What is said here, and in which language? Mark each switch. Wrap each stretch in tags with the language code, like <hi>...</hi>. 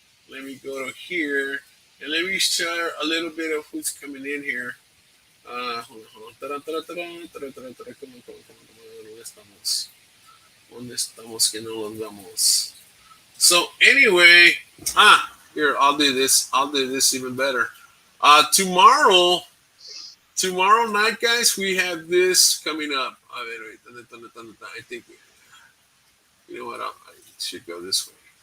<en>Let me go to here and let me share a little bit of who's coming in here. Hold on, hold on. Taran, taran, taran, taran, taran, taran. Come on, come on, come on, come on.</en> <es>¿Dónde estamos? ¿Dónde estamos que no los damos?</es> <en>So anyway, here, I'll do this. I'll do this even better. Tomorrow night, guys, we have this coming up.</en> <es>A ver,</es> <en>wait, I think, you know what? I should go this way.</en>